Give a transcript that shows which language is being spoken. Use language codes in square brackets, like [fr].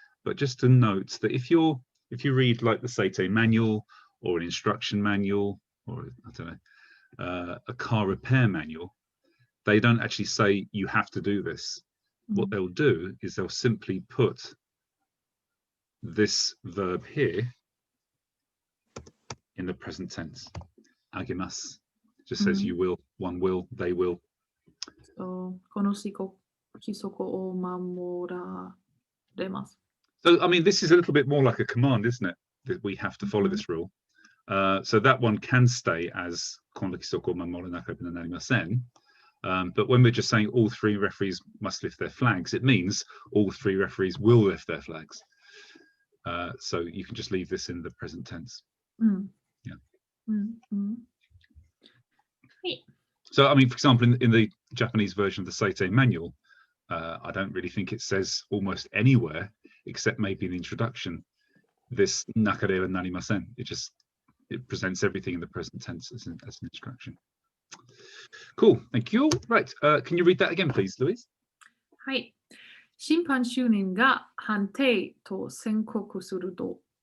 [en] But just to note that if you read like the Seitei manual or an instruction manual or I don't know a car repair manual, they don't actually say you have to do this. What they'll do is they'll simply put this verb here in the present tense. Agemasu just says you will, one will, they will. [ja] So, この規則を守られます。 [en] So, I mean, this is a little bit more like a command, isn't it? That we have to follow this rule. So that one can stay as [ja] この規則を守らなければなりません. [en] But when we're just saying all three referees must lift their flags, it means all three referees will lift their flags. So you can just leave this in the present tense. Yeah. So, I mean, for example, in the Japanese version of the Seitei manual, I don't really think it says almost anywhere, except maybe in the introduction, this [ja] nakareba narimasen. [en] It presents everything in the present tense as an instruction. Cool, thank you. Right, can you read that again, please, Louise? [ja] はい。審判主任が判定と宣告すると、